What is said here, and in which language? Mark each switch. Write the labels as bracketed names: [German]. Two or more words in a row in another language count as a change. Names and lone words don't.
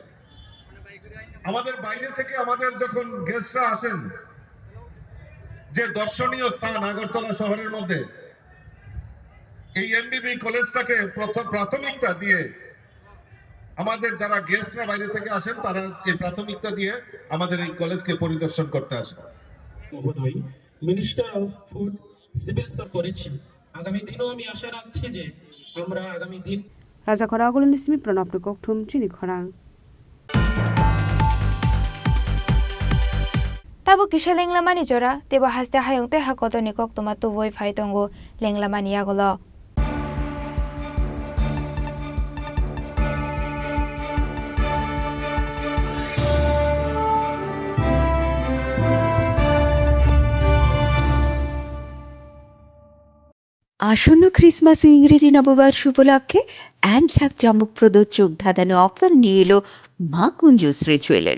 [Bangla] আমাদের বাইরে থেকে আমাদের যখন গেস্টরা আসেন, যে দর্শনীয় স্থান আগরতলা শহরের মধ্যে, এই এমবিবি কলেজটাকে প্রাথমিকতা দিয়ে আমাদের যারা গেস্টরা বাইরে থেকে আসেন, তারা এই প্রাথমিকতা দিয়ে আমাদের এই কলেজকে পরিদর্শন করতে আসেন। মহোদয়, [English] minister of food civil serve [Bangla] করেছি। আগামী দিনও আমি আশা রাখছি যে আমরা আগামী দিন [Kok Borok] রাজা খরাগুলিন সিমি প্রণব ককঠুম চিনি খরাং Tabu kisha lenglamani jora, teba haste hayong te hakoto ni kok tomato voi faitongo lenglamani agolo. [Bangla] আসন্ন ক্রিসমাস ও ইংরেজি নববর্ষ উপলক্ষে জাঁকজমকপ্রদ চোখ ধাঁধানো অফার নিয়ে এলো মা কুঞ্জশ্রী জুয়েলারি।